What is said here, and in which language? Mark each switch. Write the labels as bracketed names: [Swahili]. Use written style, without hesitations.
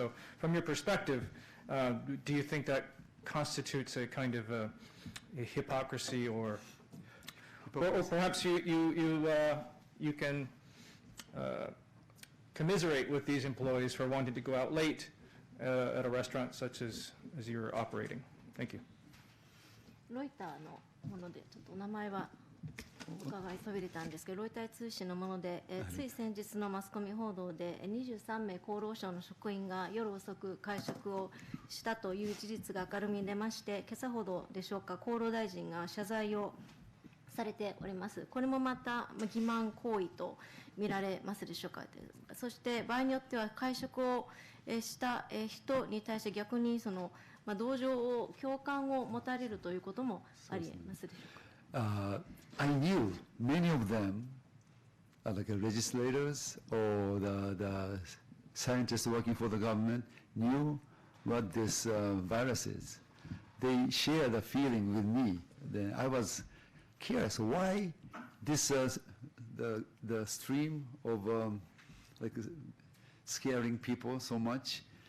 [English] So from your perspective, do you think that constitutes a kind of a hypocrisy, or perhaps you can commiserate with these employees for wanting to go out late at a restaurant such as you're operating? Thank you. [Japanese] ロイターのもので、ちょっとお名前は伺いそびれたんですけど、ロイター通信のもので、つい先日のマスコミ報道で、23名厚労省の職員が夜遅く会食をしたという事実が明るみに出まして、今朝ほどでしょうか、厚労大臣が謝罪をされております。これもまた欺瞞行為と見られますでしょうか。そして場合によっては会食をした人に対して逆にその同情を共感を持たれるということもありえますでしょうか。 [English] I knew many of them, like legislators or the scientists working for the government, knew what this virus is. They shared the feeling with me. Then I was curious why this the stream of like scaring people so much.